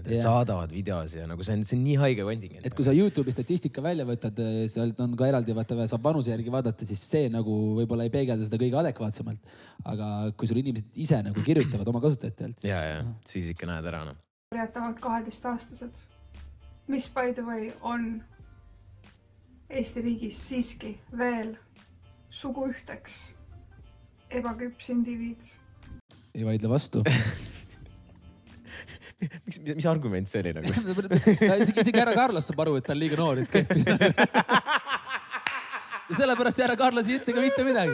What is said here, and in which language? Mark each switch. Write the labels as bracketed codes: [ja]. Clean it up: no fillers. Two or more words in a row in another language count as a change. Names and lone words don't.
[et] Saadavad videos ja nagu see on nii haige kontingent. Et kui sa YouTube'i statistika välja võtad, sealt on ka eraldi vaata, saab vanuse järgi vaadata, siis see nagu võib-olla ei peegelda seda kõige adekvaatsemalt. Aga kui sul inimesed ise nagu kirjutavad oma kasutajatelt. Ja, siis ikka näed ära. Jätavad 12-aastased, mis [en] by the way [et] on Eesti riigis siiski veel suguühteks ebaküps indiviid. Ei vaidle vastu. Mis argument see oli nagu? Isegi härra Carlos saab aru, et ta on liiga noor, et käppida. Ja sellepärast härra Carlos ei ütle ka mitte midagi.